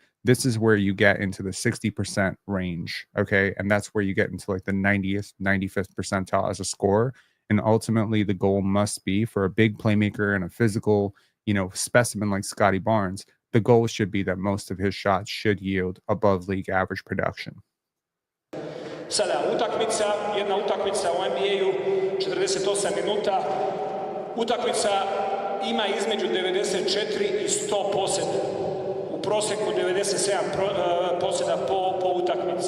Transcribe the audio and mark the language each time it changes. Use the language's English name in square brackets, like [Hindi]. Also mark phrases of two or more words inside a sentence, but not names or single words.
[English] This is where you get into the 60% range, okay? And that's where you get into like the 90th, 95th percentile as a scorer. And ultimately, the goal must be for a big playmaker and a physical, specimen like Scotty Barnes. The goal should be that most of his shots should yield above league average production. [Bosnian] Sada, jedna utakmica u NBA-u, 48 minuta. Utakmica ima između 94 i 100 posjeda. U proseku 97 posjeda po utakmici.